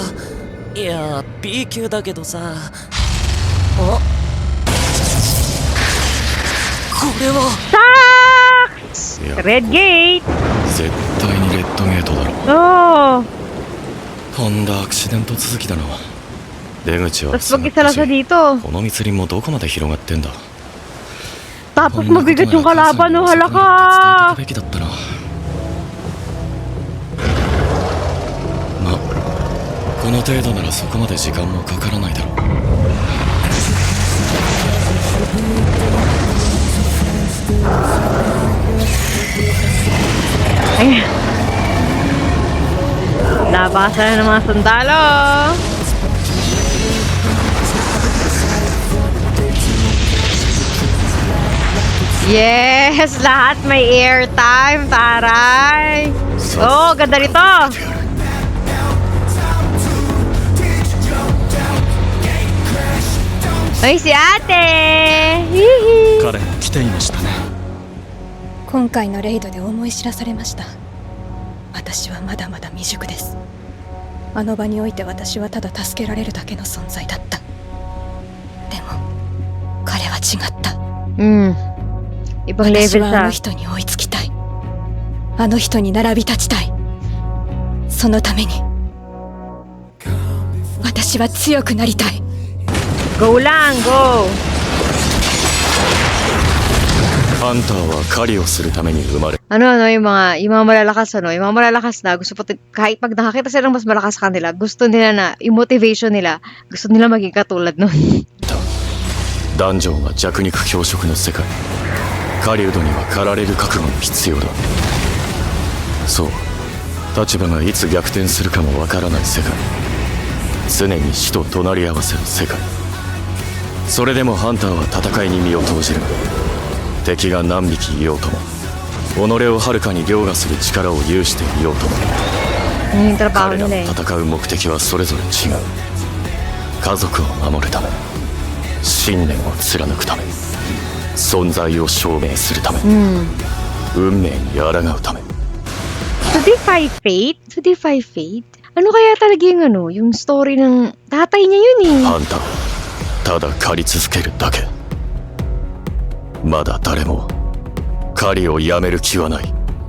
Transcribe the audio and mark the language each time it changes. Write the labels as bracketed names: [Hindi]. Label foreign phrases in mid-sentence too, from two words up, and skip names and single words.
[Japanese] いや B 級だけどさ。これは Red Gate! 絶対にレッドゲートだろ。 Oh! とんだアクシデント続きだな。出口は [Filipino] Tapos mag-isa lang siya dito. [Japanese] この密林もどこまで広がってんだ。 [Filipino] Tapos mabigat yung kalaban, no? Hala ka! [Japanese] べきだったな。まあ、この程度ならそこまで時間もかからないだろう。 [Filipino] Ayan. Labasan na ng mga sundalo. Yes! Lahat may airtime, taray! Oh, ganda rito! Ay, si ate! Hihi! [Japanese] 彼も来ていましたね。今回のレイドで思い知らされました。私はまだまだ未熟です。あの場において私はただ助けられるだけの存在だった。でも彼は違った。 [Filipino] Ibang level [Japanese] 私はあの [Filipino] siya. [Japanese] 人に追いつきたい。あの人に並び立ちたい。そのために私は強くなりたい。 [Filipino] Go lang, go! [Japanese] ハンターは狩りをするために生まれ。 [Filipino] Yung mga malalakas na, gusto kahit pag nakakita silang mas malakas sa kanila, gusto nila na, yung motivation nila, gusto nila maging katulad nun. [Japanese] ダンジョンは弱肉強食の世界。狩人には狩られる覚悟も必要だ。そう、立場がいつ逆転するかもわからない世界。常に死と隣り合わせの世界。それでもハンターは戦いに身を投じる。敵が何匹いようとも、己をはるかに凌駕する力を有していようとも、彼らの戦う目的はそれぞれ違う。家族を守るため、信念を貫くため、存在を証明するため、運命に抗うため。 [English] To defy fate? To defy fate? [Filipino] Ano kaya talaga yung story ng tatay niya yun eh? [Japanese] ハンター、ただ狩り続けるだけ。まだ誰も狩りをやめる気はない。